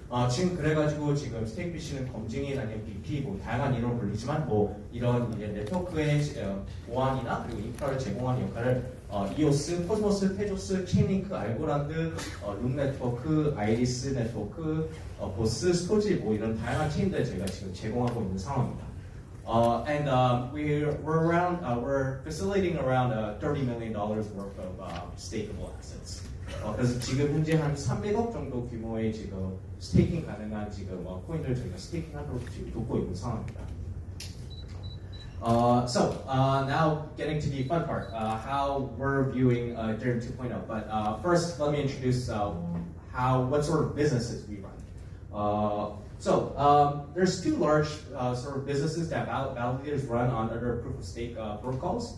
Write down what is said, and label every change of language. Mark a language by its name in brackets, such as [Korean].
[Korean] 지금 그래가지고 지금 스테이크피쉬는 검증인 아니면 BP 뭐 다양한 이름을 불리지만 뭐 이런 이제 네트워크의 보안이나 그리고 인프라를 제공하는 역할을 EOS, 코스모스, 테조스, 체인링크, 알고란드, 룸 네트워크, 아이리스 네트워크, 보스, 스토지 뭐 이런 다양한 체인들 저희가 지금 제공하고 있는 상황입니다. [English] We're facilitating around $30 million worth of stakeable assets. [Korean] 그래서 지금 현재 한 300억 정도 규모의 지금 스테이킹 가능한 지금 코인들 저희가 스테이킹하도록 지금 돕고 있는 상황입니다. [English] Now getting to the fun part, how we're viewing Ethereum 2.0. But first, let me introduce what sort of businesses we run. There's two large sort of businesses that validators run on other proof of stake protocols.